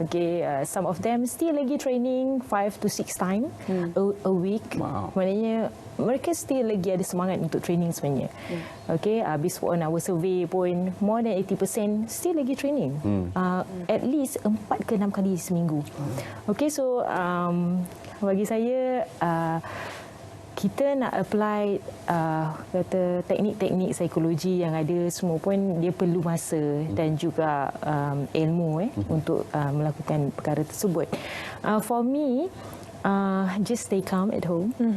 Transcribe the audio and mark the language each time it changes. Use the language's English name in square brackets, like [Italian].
[English] Okey, some of them still lagi training 5 to 6 times a week. Wow. [Malay] Maknanya mereka still lagi ada semangat untuk training sebenarnya. [English] Okey, habis on our survey pun more than 80% still lagi training. At least [Malay] 4 ke 6 kali seminggu. Okey, so bagi saya kita nak apply kata teknik-teknik psikologi yang ada semua pun dia perlu masa dan juga ilmu untuk melakukan perkara tersebut. [English] For me, just stay calm at home.